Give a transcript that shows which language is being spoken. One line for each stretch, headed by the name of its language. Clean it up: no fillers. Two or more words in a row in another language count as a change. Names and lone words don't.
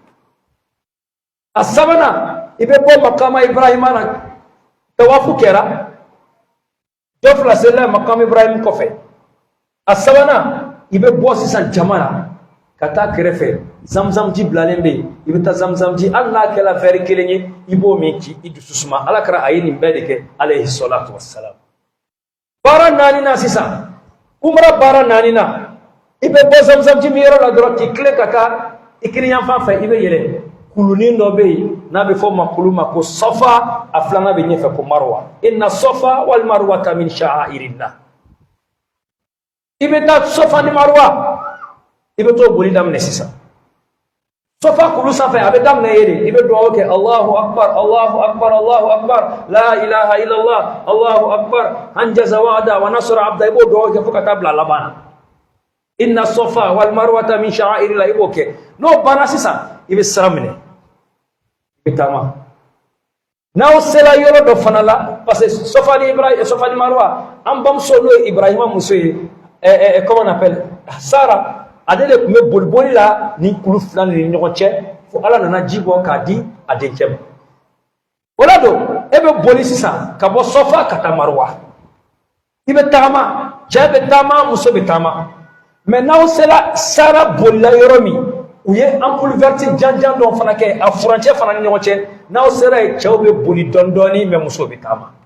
Bambara: a sabanan i bɛ bɔ maqama Ibrahima na tawafu kɛra jɔ 2 serila maqam Ibrahim kɔfɛ a sabanan i bɛ bɔ sisan jama na ka taa kɛrɛfɛ zamzam ji bilalen bɛ yen i bɛ taa zamzam ji hali n'a kɛra verre 1 ye i b'o min k'i dusu suma ala kɛra a ye nin bɛɛ de kɛ
Arabic: عليه الصلاة والسلام
Bambara: baara 4 na sisan umra baara 4 na i bɛ bɔ zamzam ji min yɔrɔ la dɔrɔn k'i tilen ka taa i kiri yanfan fɛ i bɛ yɛlɛ kulunin dɔ bɛ yen n'a bɛ fɔ o ma kulu ma ko safa a filanan bɛ ɲɛfɛ ko marwa
Arabic: إن الصفا والمروة من شعائر الله
Bambara: i bɛ taa safa ni marwa i bɛ t'o boli daminɛ sisan safa kulu sanfɛ a bɛ daminɛ ye de i bɛ dugawu kɛ
Arabic: الله أكبر الله أكبر الله أكبر لا إله إلا الله الله أكبر أنجز وعده ونصر عبده
Bambara: i b'o dugawu kɛ fo ka taa bila laban na
Arabic: إن الصفا والمروة من شعائر الله
Bambara: i b'o kɛ n'o banna sisan i bɛ sira minɛ i bɛ taama n'aw sera yɔrɔ dɔ fana la
French: parce que
Bambara: safa ni marwa an bamuso n'o ye Ibrahima muso ye
French: comment on appelle
Bambara: Sara ale de tun bɛ boliboli la ni kulu 2 ni ɲɔgɔn cɛ fo ala nana ji bɔ k'a di a denkɛ ma o la don e bɛ boli sisan ka bɔ safa ka taa marwa i bɛ tagama cɛ bɛ taama muso bɛ taama mais n'aw sera Sara bolila yɔrɔ min u ye
French: ampoule verte
Bambara: janjan dɔ fana kɛ a furancɛ fana ni ɲɔgɔn cɛ n'aw sera yen cɛw bɛ boli dɔɔni dɔɔni mais muso bɛ taama